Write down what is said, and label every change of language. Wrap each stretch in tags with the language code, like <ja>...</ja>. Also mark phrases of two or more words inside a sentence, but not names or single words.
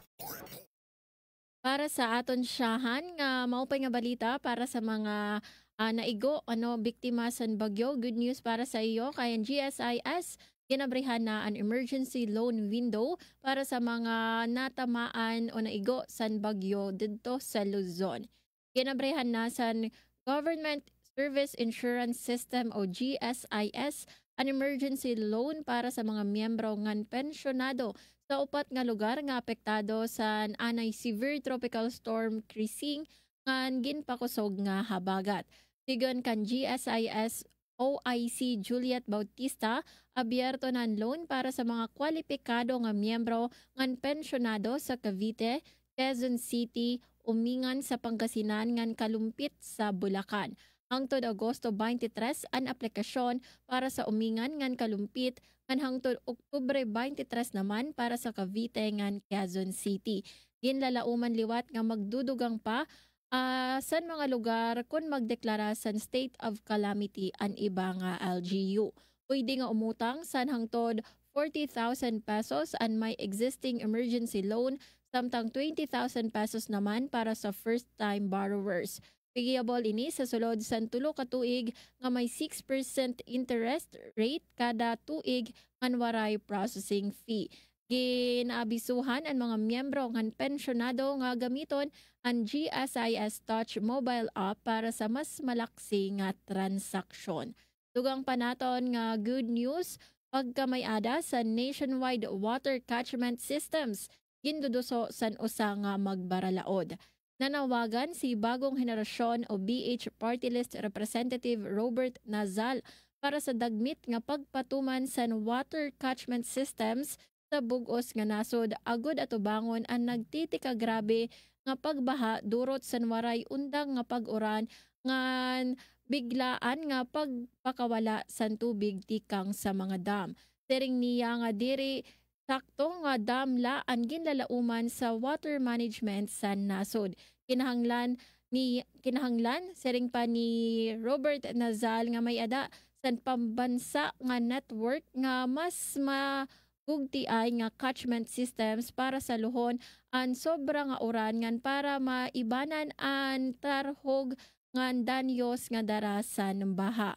<war>Para sa aton siyahan nga maupay nga balita para sa mga naigo biktima san bagyo,</war> <en>good news</en> <war>para sa iyo kay ang GSIS ginabrihan na an</war> <en>emergency loan window</en> <war>para sa mga natamaan o naigo san bagyo didto sa Luzon. Ginabrihan na san Government Service Insurance System o GSIS an</war> <en>emergency loan</en> <war>para sa mga miyembro ngan pensyonado sa upat nga lugar nga apektado sa anay</war> <en>severe tropical storm</en> <war>Krising ngan ginpakusog nga habagat. Sigon kan GSIS OIC Juliet Bautista, abierto nan loan para sa mga kwalipikado nga miyembro ngan pensyonado sa Cavite, Quezon City, Umingan sa Pangasinan ngan Kalumpit sa Bulacan. Hangtod Agosto 23 an aplikasyon para sa Umingan ngan Kalumpit ngan hangtod Oktubre 23 naman para sa Cavite ngan Quezon City. Ginlalauman liwat nga magdudugang pa san mga lugar kung magdeklara san</war> <en>state of calamity</en> <war>an iba nga LGU. Pwede nga umutang san hangtod 40,000 pesos an may</war> <en>existing emergency loan</en> <war>samtang 20,000 pesos naman para sa</war> <en>first-time borrowers.</en> <war>Payable ini sa sulod san tulo ka tuig nga may 6%</war> <en>interest rate</en> <war>kada tuig ngan waray</war> <en>processing fee.</en> <war>Ginabisuhan ang mga miyembro ngan pensyonado nga gamiton ang GSIS Touch</war> <en>mobile app</en> <war>para sa mas malaksi nga transaksyon. Dugang pa naton nga</war> <en>good news</en> <war>pagkamayada sa</war> <en>nationwide water catchment systems</en> <war>ginduduso san usa nga magbaralaod. Nanawagan si bagong henerasyon o BH Party List Representative Robert Nazal para sa dagmit nga pagpatuman sa</war> <en>water catchment systems</en> <war>sa bugos nga nasod agud atubangon ang nagtitika grabe nga pagbaha durot sa waray undang nga pag-uran ngan biglaan nga pagpakawala sa tubig tikang sa mga dam. Tering niya nga diri sakto nga damla ang ginlalauman sa</war> <en>water management</en> <war>sa nasod. Kinahanglan sering pa ni Robert Nazal nga may ada sa pambansa nga network nga mas magugtiay nga</war> <en>catchment systems</en> <war>para sa luhon an sobra nga uran ngan para maibanan an tarhog ngan danyos nga darasan baha.</war>